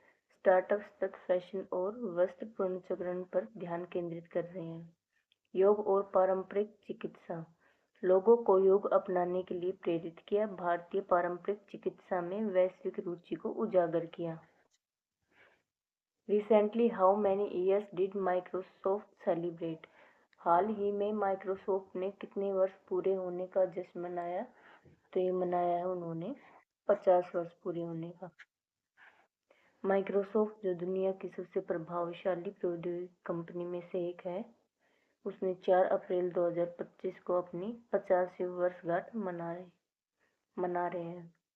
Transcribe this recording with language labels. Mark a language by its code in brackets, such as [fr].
[hi] Startups तक fashion और वस्त्र पुनर्चक्रण पर ध्यान केंद्रित कर रहे हैं। योग और पारंपरिक चिकित्सा, लोगों को योग अपनाने के लिए प्रेरित किया। भारतीय पारंपरिक चिकित्सा में वैश्विक रुचि को उजागर किया। [en] Recently, how many years did Microsoft celebrate? [hi] हाल ही में माइक्रोसॉफ्ट ने कितने वर्ष पूरे होने का जश्न मनाया? तो ये मनाया है उन्होंने 50 वर्ष पूरे होने का। माइक्रोसॉफ्ट जो दुनिया की सबसे प्रभावशाली प्रौद्योगिकी कंपनी में से एक है, उसने 4 अप्रैल 2025 को अपनी 50वीं वर्षगांठ मना रहे हैं।